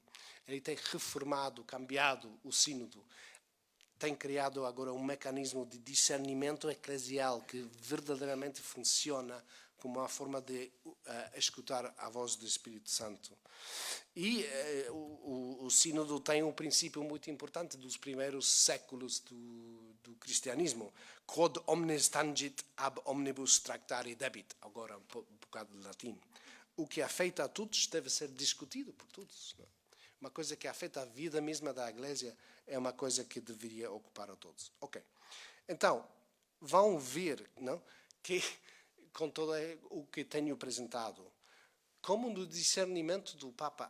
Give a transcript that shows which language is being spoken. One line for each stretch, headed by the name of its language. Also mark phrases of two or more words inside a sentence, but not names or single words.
Portuguese: Ele tem reformado, cambiado o sínodo, tem criado agora um mecanismo de discernimento eclesial que verdadeiramente funciona como uma forma de escutar a voz do Espírito Santo. E o sínodo tem um princípio muito importante dos primeiros séculos do cristianismo.
Latin: Quod omnes tangit ab omnibus tractare debit.
Portuguese: Agora um bocado de latim. O que afeta a todos deve ser discutido por todos. Não? Uma coisa que afeta a vida mesma da Igreja é uma coisa que deveria ocupar a todos. Ok. Então, vão ver, não, que com todo o que tenho apresentado, como no discernimento do Papa